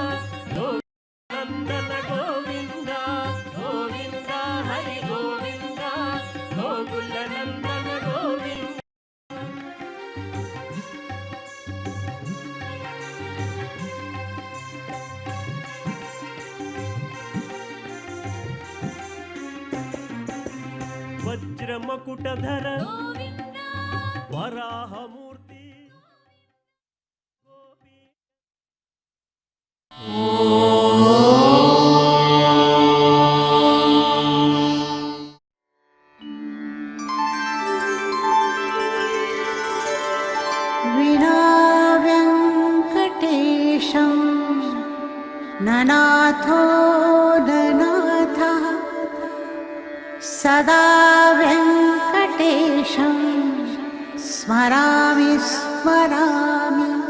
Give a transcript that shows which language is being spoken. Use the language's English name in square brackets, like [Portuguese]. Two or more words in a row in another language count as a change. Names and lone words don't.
[Telugu] నందన గోవింద గోవింద హరి గోవింద గోకుల నందన గోవింద వజ్రమకుటధర వరాహమూర్తి గోపీ [Sanskrit] विना वेङ्कटेशं ननाथो ननाथः सदा वेङ्कटेशं स्मरामि स्मरामि